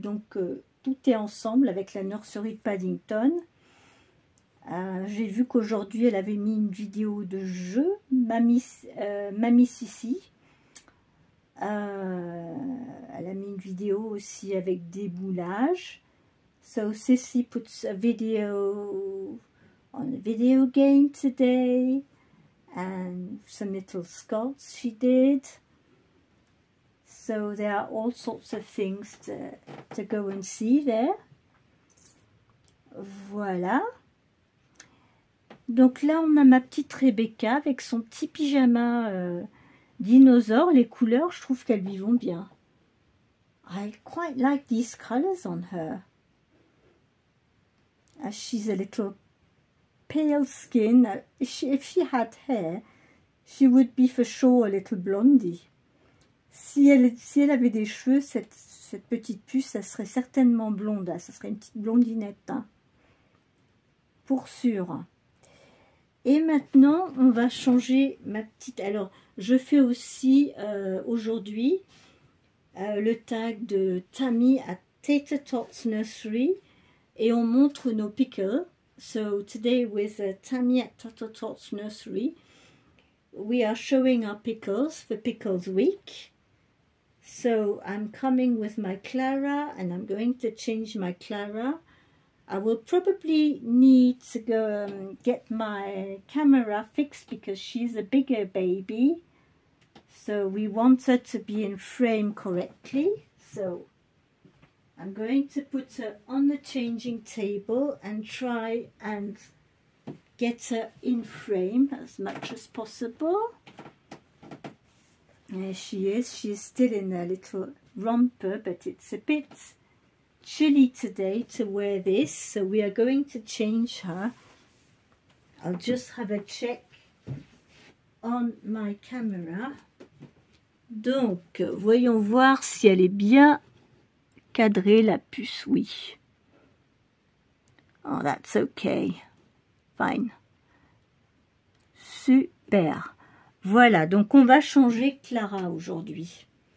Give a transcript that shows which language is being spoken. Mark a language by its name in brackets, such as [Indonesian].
[French] Donc, tout est ensemble avec la nurserie de Paddington. J'ai vu qu'aujourd'hui, elle avait mis une vidéo de jeu, Mamie Sissi. Elle a mis une vidéo aussi avec des moulages. [English] So Sissy puts a video on a video game today, and some little sculpts she did. So there are all sorts of things to go and see there. [French] Voilà. Donc là, on a ma petite Rebecca avec son petit pyjama dinosaure. Les couleurs, je trouve qu'elles lui vont bien. [English] I quite like these colors on her. She's a little pale skin. If she had hair, she would be for sure a little blondie. [French] Si elle avait des cheveux, cette petite puce, ça serait certainement blonde. Ça serait une petite blondinette, hein, pour sûr. Et maintenant, on va changer ma petite... Alors, je fais aussi aujourd'hui le tag de Tammy Tater Tots Nursery et on montre nos pickles. [English] So today with Tammy at Tater Tots Nursery, we are showing our pickles for Pickles Week. So I'm coming with my Clara and I'm going to change my Clara. I will probably need to go get my camera fixed because she's a bigger baby. So we want her to be in frame correctly. So I'm going to put her on the changing table and try and get her in frame as much as possible. There she is. She's still in a little romper, but it's a bit chilly today to wear this, so we are going to change her. I'll just have a check on my camera. [French] Donc, voyons voir si elle est bien cadrée, la puce, oui. [English] Oh, that's okay. Fine. Super. [French] Voilà, donc on va changer Clara aujourd'hui.